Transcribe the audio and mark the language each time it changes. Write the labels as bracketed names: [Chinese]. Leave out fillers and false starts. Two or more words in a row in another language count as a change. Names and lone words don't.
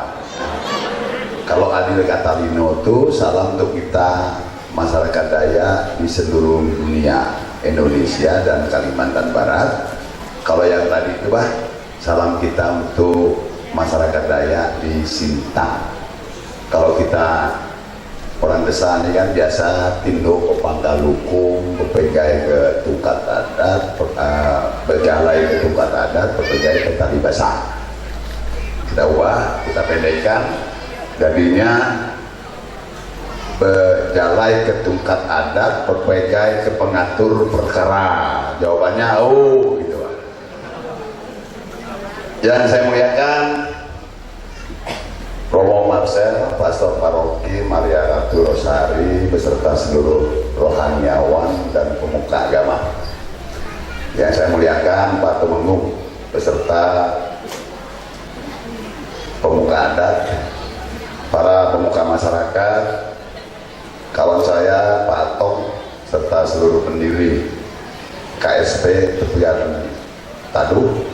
[Indonesian] Kalau adil kata Lino itu salam untuk kita masyarakat Dayak di seluruh dunia, Indonesia dan Kalimantan Barat. Kalau yang tadi itu Pak, salam kita untuk masyarakat Dayak di Sintang. Kalau kita orang desa ini kan biasa tinduk ke Panggalukung, [Iban] berpegai ke Tungkat Adat, berjalai ke Tungkat Adat, berpegai ke Tali Basah. [Indonesian] Kita pendekkan jadinya [Iban] berjalai ke Tungkat Adat, berpegai ke pengatur perkara. [Indonesian] Jawabannya gitu Pak. Yang saya muliakan Romo Marcel, Pastor Paroki Maria Ratu Rosari beserta seluruh rohaniawan dan pemuka agama. Yang saya muliakan Pak Temenggung beserta pemuka adat, para pemuka masyarakat, kawan saya Pak Atong serta seluruh pendiri KSP Tepian Taduh,